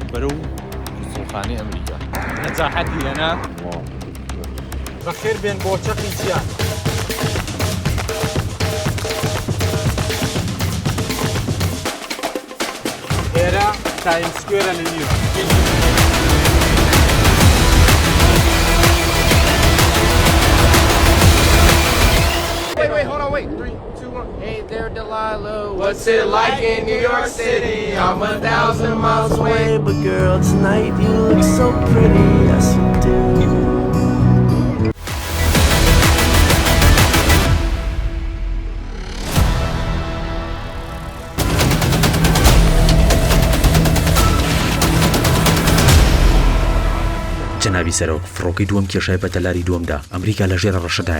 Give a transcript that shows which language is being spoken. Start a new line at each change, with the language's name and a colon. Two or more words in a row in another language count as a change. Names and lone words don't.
Central Kurdish: برو قوسڵخانەی ئەمریکا نەجاحەتی هێنا بەخێر بێن بۆ چەقی چیان ئێرە تایم سکوێرە لە نیوە
English: Wait, hold on, wait. 3, 2, 1. Hey there, Delilah. What's it like in New York City? I'm 1,000 miles away. But girl, tonight you look so pretty, yes you do.
Central Kurdish: جەنابی سەرۆک فڕۆکەی دووەم کێشای بە تەلاری دووەمدا ئەمریکا لە ژێرە ڕەشەدایە